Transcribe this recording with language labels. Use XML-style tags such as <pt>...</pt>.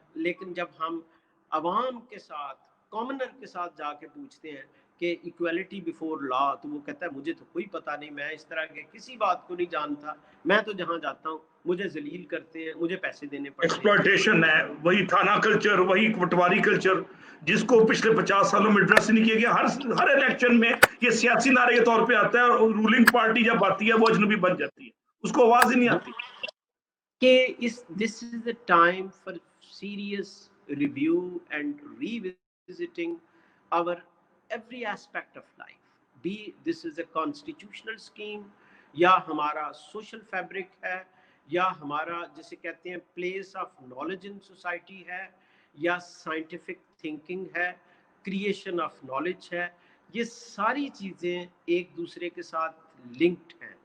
<ur>لیکن جب ہم عوام کے ساتھ، کامنر کے ساتھ جا کے پوچھتے ہیں کہ</ur> <en>equality before law,</en> <ur>تو وہ کہتا ہے مجھے تو کوئی پتہ نہیں، میں اس طرح کے کسی بات کو نہیں جانتا، میں تو جہاں جاتا ہوں مجھے ذلیل کرتے ہیں، مجھے پیسے دینے پڑتے ہیں. ایکسپلائٹیشن ہے، وہی تھانہ کلچر، وہی پٹواری کلچر جس کو پچھلے 50 سالوں میں ایڈریس نہیں کیا گیا. ہر الیکشن میں یہ سیاسی نعرے کے طور پہ آتا ہے اور رولنگ پارٹی جب آتی ہے وہ اجنبی بن جاتی ہے، اس کو آواز ہی نہیں آتی.</ur> <en>کہ this is the time for serious review and revisiting our every aspect of life. Be this is a constitutional scheme</en> <ur>یا ہمارا سوشل فیبرک ہے، یا ہمارا جسے کہتے ہیں</ur> <en>place of knowledge in society</en> <ur>ہے، یا سائنٹیفک تھنکنگ ہے، کریشن آف نالج ہے. یہ ساری چیزیں ایک دوسرے کے ساتھ لنکڈ ہیں.</ur>